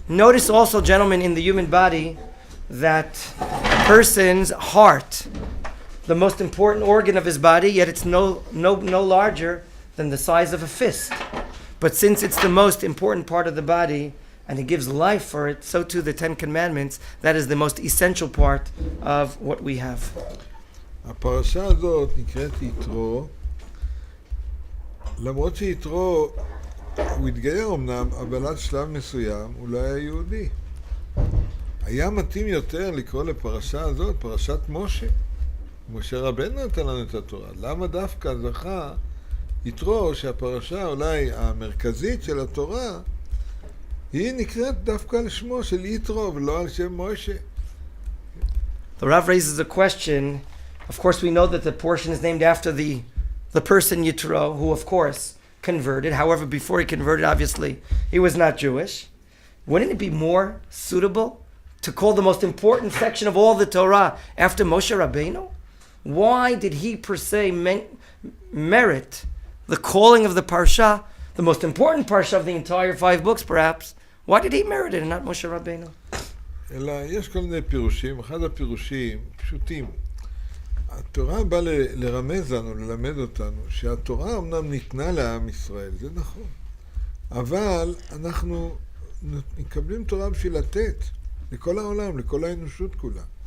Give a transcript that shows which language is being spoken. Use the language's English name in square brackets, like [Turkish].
[English] Notice also, gentlemen, in the human body, that a person's heart, the most important organ of his body, yet it's no larger than the size of a fist. But since it's the most important part of the body, and it gives life for it, so too the 10 commandments, that is the most essential part of what we have. [Hebrew] הפרשה הזאת נקראת יתרו, למרות שיתרו הוא התגייר אמנם, אבל עד שלב מסוים הוא לא היה יהודי. היה מתאים יותר לקרוא לפרשה הזאת פרשת משה. משה רבנו נתן לנו את התורה. למה דווקא זכה יתרו, שהפרשה אולי המרכזית של התורה, היא נקראת דווקא על שמו של יתרו ולא על שם משה? [English] The Rav raises a question. Of course, we know that the portion is named after the person Yitro, who of course converted. However, before he converted, obviously, he was not Jewish. Wouldn't it be more suitable to call the most important section of all the Torah after Moshe Rabbeinu? Why did he per se merit the calling of the Parsha, the most important Parsha of the entire 5 books perhaps? Why did he merit it and not Moshe Rabbeinu? [Hebrew] אלא יש כל מיני פירושים. אחד הפירושים פשוטים. התורה באה לרמז לנו, ללמד אותנו, שהתורה אמנם ניתנה לעם ישראל, זה נכון. אבל אנחנו מקבלים תורה בשביל לתת לכל העולם, לכל האנושות כולה.